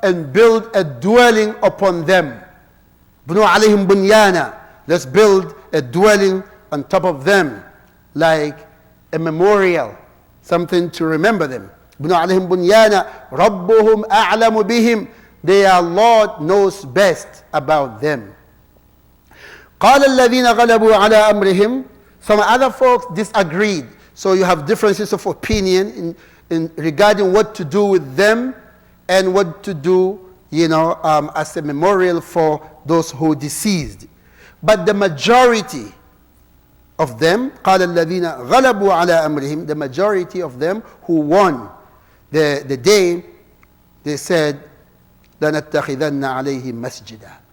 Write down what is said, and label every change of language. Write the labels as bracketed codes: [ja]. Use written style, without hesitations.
[en] and build a dwelling upon them. [ar] Bnu alayhim bunyana. [en] Let's build a dwelling on top of them, like a memorial, something to remember them. [ar] Bnu alayhim bunyana. Rabbuhum a'lamu bihim. [en] Their Lord knows best about them. [ar] قال الذين غلبوا على أمرهم. [en] Some other folks disagreed. So you have differences of opinion in regarding what to do with them and what to do, as a memorial for those who deceased. But the majority of them, [ar] قال الذين غلبوا على أمرهم, [en] the majority of them who won the day, they said, [ar] لنتخذن عليهم مسجدا.